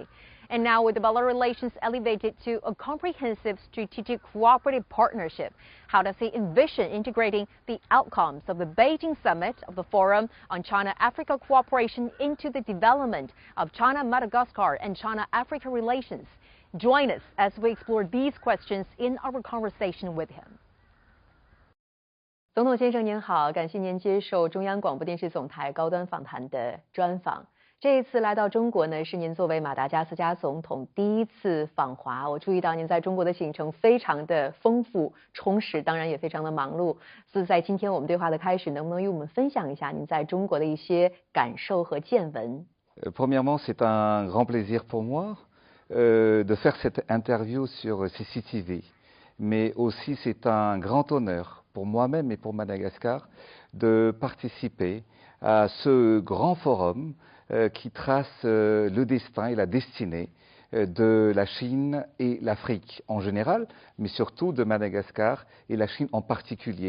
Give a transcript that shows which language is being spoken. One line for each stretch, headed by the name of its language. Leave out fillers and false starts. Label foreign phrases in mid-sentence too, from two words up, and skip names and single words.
English: And now with the bilateral relations elevated to a comprehensive strategic cooperative partnership, how does he envision integrating the outcomes of the Beijing summit of the Forum on China-Africa Cooperation into the development of China-Madagascar and China-Africa relations? Join us as we explore these questions in our conversation with him.
Chinese: 总统先生您好，感谢您接受中央广播电视总台高端访谈的专访。这一次来到中国呢，是您作为马达加斯加总统第一次访华。我注意到您在中国的行程非常的丰富充实，当然也非常的忙碌。所以在今天我们对话的开始，能不能与我们分享一下您在中国的一些感受和见闻？
French: Premièrement, c'est un grand plaisir pour moi de faire cette interview sur CCTV, mais aussi c'est un grand honneur pour moi-même et pour Madagascar de participer à ce grand forum qui trace le destin et la destinée de la Chine et l'Afrique en général, mais surtout de Madagascar et la Chine en particulier.